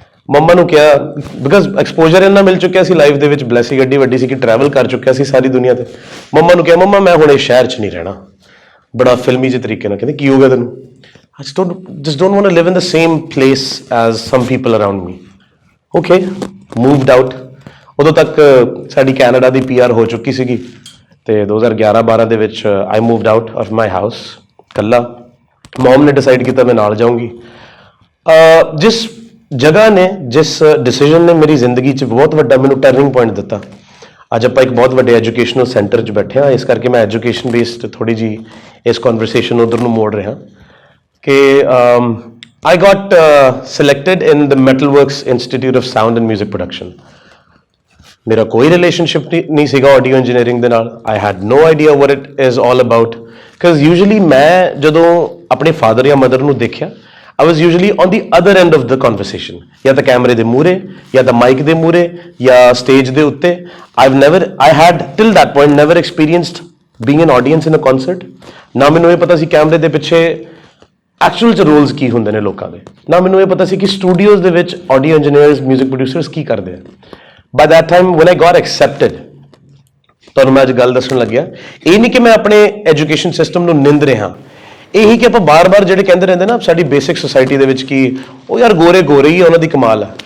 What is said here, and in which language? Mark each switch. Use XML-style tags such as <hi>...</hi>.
<pa>ਮੰਮਾ ਨੂੰ ਕਿਹਾ, because exposure ਇੰਨਾ ਮਿਲ ਚੁੱਕਿਆ ਸੀ ਲਾਈਫ ਦੇ ਵਿੱਚ, ਬਲੈਸਿੰਗ ਐਡੀ ਵੱਡੀ ਸੀ ਕਿ ਟਰੈਵਲ ਕਰ ਚੁੱਕਿਆ ਸੀ ਸਾਰੀ ਦੁਨੀਆ ਤੇ। ਮੰਮਾ ਨੂੰ ਕਿਹਾ, ਮੰਮਾ ਮੈਂ ਹੁਣ ਇਸ ਸ਼ਹਿਰ 'ਚ ਨਹੀਂ ਰਹਿਣਾ। ਬੜਾ ਫਿਲਮੀ ਜਿਹੇ ਤਰੀਕੇ ਨਾਲ ਕਹਿੰਦੇ, ਕੀ ਹੋ ਗਿਆ ਤੈਨੂੰ?</pa> <en>I just don't want to live in the same place as some people around me। Okay, moved out।</en> <pa>ਉਦੋਂ ਤੱਕ ਸਾਡੀ ਕੈਨੇਡਾ ਦੀ PR ਹੋ ਚੁੱਕੀ ਸੀਗੀ, ਤੇ 2011-12 ਦੇ ਵਿੱਚ</pa> <en>I moved out of my house</en> <pa>ਇਕੱਲਾ। ਮੌਮ ਨੇ ਡਿਸਾਈਡ ਕੀਤਾ ਮੈਂ ਨਾਲ ਜਾਊਂਗੀ। ਜਿਸ ਜਗ੍ਹਾ ਨੇ, ਜਿਸ ਡਿਸੀਜਨ ਨੇ ਮੇਰੀ ਜ਼ਿੰਦਗੀ 'ਚ ਬਹੁਤ ਵੱਡਾ ਮੈਨੂੰ ਟਰਨਿੰਗ ਪੁਆਇੰਟ ਦਿੱਤਾ। ਅੱਜ ਆਪਾਂ ਇੱਕ ਬਹੁਤ ਵੱਡੇ ਐਜੂਕੇਸ਼ਨਲ ਸੈਂਟਰ 'ਚ ਬੈਠੇ ਹਾਂ, ਇਸ ਕਰਕੇ ਮੈਂ ਐਜੂਕੇਸ਼ਨ ਬੇਸਡ ਥੋੜ੍ਹੀ ਜਿਹੀ ਇਸ ਕਨਵਰਸੇਸ਼ਨ ਉੱਧਰ ਨੂੰ ਮੋੜ ਰਿਹਾ ਕਿ</pa> <en>I got selected in the Metalworks Institute of Sound and Music Production।</en> <pa>ਮੇਰਾ ਕੋਈ ਰਿਲੇਸ਼ਨਸ਼ਿਪ ਨਹੀਂ ਸੀਗਾ ਆਡੀਓ ਇੰਜੀਨੀਅਰਿੰਗ ਦੇ ਨਾਲ।</pa> <en>I had no idea what it is all about, because usually</en> <pa>ਮੈਂ ਜਦੋਂ ਆਪਣੇ ਫਾਦਰ ਜਾਂ ਮਦਰ ਨੂੰ ਦੇਖਿਆ,</pa> <en>I was usually on the other end of the conversation,</en> <pa>ਜਾਂ ਤਾਂ ਕੈਮਰੇ ਦੇ ਮੂਹਰੇ, ਜਾਂ ਤਾਂ ਮਾਈਕ ਦੇ ਮੂਹਰੇ, ਜਾਂ ਸਟੇਜ ਦੇ ਉੱਤੇ।</pa> <en>I had till that point never experienced being an audience in a concert।</en> <pa>ਨਾ ਮੈਨੂੰ ਇਹ ਪਤਾ ਸੀ ਕੈਮਰੇ ਦੇ ਪਿੱਛੇ ਐਕਚੁਅਲ 'ਚ ਰੋਲਸ ਕੀ ਹੁੰਦੇ ਨੇ ਲੋਕਾਂ ਦੇ, ਨਾ ਮੈਨੂੰ ਇਹ ਪਤਾ ਸੀ ਕਿ ਸਟੂਡੀਓਜ਼ ਦੇ ਵਿੱਚ ਆਡੀਓ ਇੰਜੀਨੀਅਰਸ, ਮਿਊਜ਼ਿਕ ਪ੍ਰੋਡਿਊਸਰਸ ਕੀ ਕਰਦੇ ਆ।</pa> <en>By that time when I got accepted,</en> <pa>ਤੁਹਾਨੂੰ ਮੈਂ ਅੱਜ ਗੱਲ ਦੱਸਣ ਲੱਗਿਆ, ਇਹ ਨਹੀਂ ਕਿ ਮੈਂ ਆਪਣੇ ਐਜੂਕੇਸ਼ਨ ਸਿਸਟਮ ਨੂੰ ਨਿੰਦ ਰਿਹਾ, ਇਹੀ ਕਿ ਆਪਾਂ ਬਾਰ-ਬਾਰ ਜਿਹੜੇ ਕਹਿੰਦੇ ਰਹਿੰਦੇ ਨਾ ਸਾਡੀ ਬੇਸਿਕ ਸੋਸਾਇਟੀ ਦੇ ਵਿੱਚ ਕਿ ਉਹ ਯਾਰ ਗੋਰੇ ਗੋਰੇ ਹੀ ਉਹਨਾਂ ਦੀ ਕਮਾਲ ਹੈ।</pa>